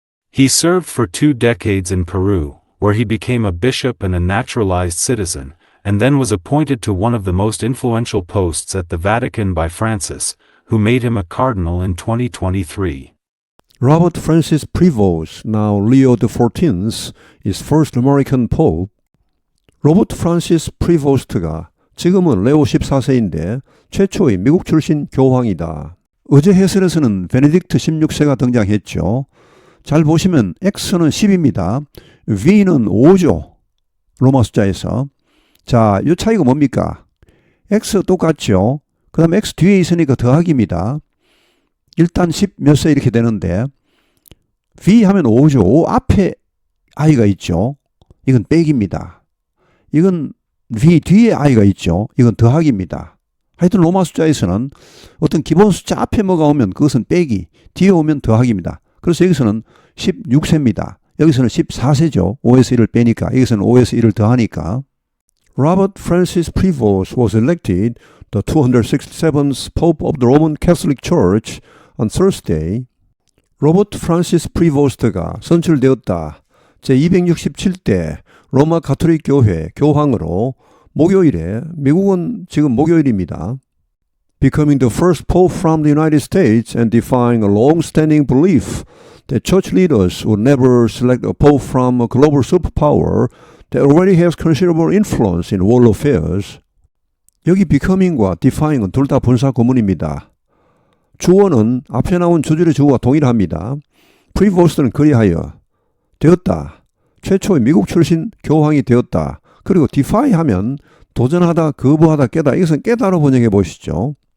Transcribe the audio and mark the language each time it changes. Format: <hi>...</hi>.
<en>He served for 2 decades in Peru, where he became a bishop and a naturalized citizen, and then was appointed to one of the most influential posts at the Vatican by Francis, who made him a cardinal in 2023. Robert Francis Prevost, now Leo XIV, is first American Pope.</en> <ko>로버트 프란시스 프리보스트가 지금은 레오 14세인데 최초의 미국 출신 교황이다. 어제 해설에서는 베네딕트 16세가 등장했죠. 잘 보시면 X는 10입니다. V는 5죠. 로마 숫자에서. 자, 이 차이가 뭡니까? X 똑같죠. 그 다음에 X 뒤에 있으니까 더하기입니다. 일단 10 몇 세 이렇게 되는데 V 하면 5죠. 5 앞에 I가 있죠. 이건 빼기입니다. 이건 V 뒤에 I가 있죠. 이건 더하기입니다. 하여튼 로마 숫자에서는 어떤 기본 숫자 앞에 뭐가 오면 그것은 빼기, 뒤에 오면 더하기입니다. 그래서 여기서는 16세입니다. 여기서는 14세죠. 5에서 1을 빼니까. 여기서는 5에서 1을 더하니까.</ko> <en>Robert Francis Prevost was elected the 267th Pope of the Roman Catholic Church on Thursday.</en> <ko>로버트 프란시스 프리보스트가 선출되었다. 제267대 로마 가톨릭 교회 교황으로 목요일에, 미국은 지금 목요일입니다.</ko> <en>Becoming the first pope from the United States and defying a long-standing belief that church leaders would never select a pope from a global superpower that already has considerable influence in world affairs.</en> <ko>여기 becoming과 defying은 둘 다 분사 구문입니다. 주어는 앞에 나온 주절의 주어와 동일합니다. 프리보스트는 그리하여 되었다. 최초의 미국 출신 교황이 되었다. 그리고 defy 하면 도전하다, 거부하다, 깨다. 이것은 깨다로 번역해 보시죠.</ko>